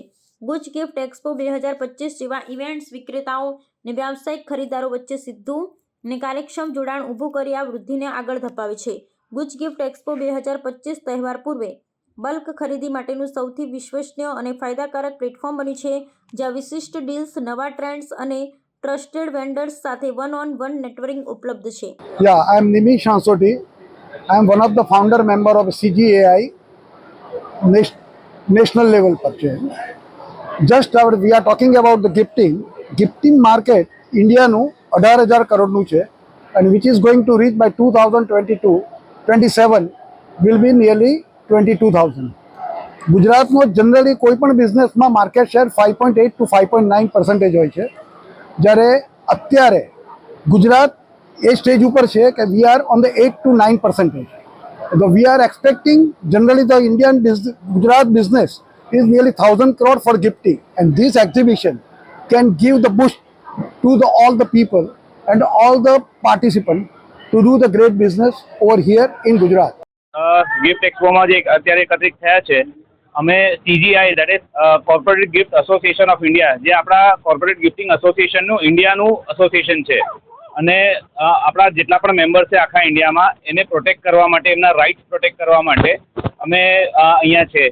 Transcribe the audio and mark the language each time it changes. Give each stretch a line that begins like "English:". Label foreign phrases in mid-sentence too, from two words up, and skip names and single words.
Gujarati: ગુજ ગિફ્ટ એક્સપો 2025 જેવા ઇવેન્ટ્સ વિક્રેતાઓ અને વ્યાવસાયિક ખરીદદારો વચ્ચે સીધું અને કાર્યક્ષમ જોડાણ ઊભું કરી આ વૃદ્ધિને આગળ ધપાવે છે। ગુજ ગિફ્ટ એક્સપો 2025 તહેવાર પૂર્વે બલ્ક ખરીદી માટેનું સૌથી વિશ્વસનીય અને ફાયદાકારક પ્લેટફોર્મ બન્યું છે, જ્યાં વિશિષ્ટ ડીલ્સ, નવા ટ્રેન્ડ્સ અને
English: trusted vendors
Gujarati: સાથે
English: one-on-one networking
Gujarati: ઉપલબ્ધ છે।
English: Yeah, I am Nimish Ansoti. I am one of the founder member of CGAI national level purchase. We are talking about the gifting market India
Gujarati: નું 18,000 કરોડનું છે
English: and which is going to reach by 2027 will be nearly 22,000.
Gujarati: ગુજરાતનો જનરલી કોઈ પણ બિઝનેસમાં
English: market share
Gujarati: 5.8 to 5.9% હોય છે, જ્યારે અત્યારે ગુજરાત એ સ્ટેજ ઉપર છે કે
English: we are on the 8 to 9%. So we are expecting generally the Indian Gujarat business is nearly 1,000 crore for gifting, and this exhibition can give the boost to all the people and all the participants to do the great business over here in Gujarat.
Gujarati: ગિફ્ટ એક્સપોમાં જે અત્યારે એકત્રિત થયા છે, અમે CGI
English: that is Corporate Gift Association of India,
Gujarati: જે આપણા
English: corporate gifting
Gujarati: એસોસિએશનનું ઇન્ડિયાનું એસોસિએશન છે અને આપણા જેટલા પણ મેમ્બર છે આખા ઇન્ડિયામાં એને પ્રોટેક્ટ કરવા માટે, એમના રાઇટ્સ પ્રોટેક્ટ કરવા માટે અમે અહીંયા છે।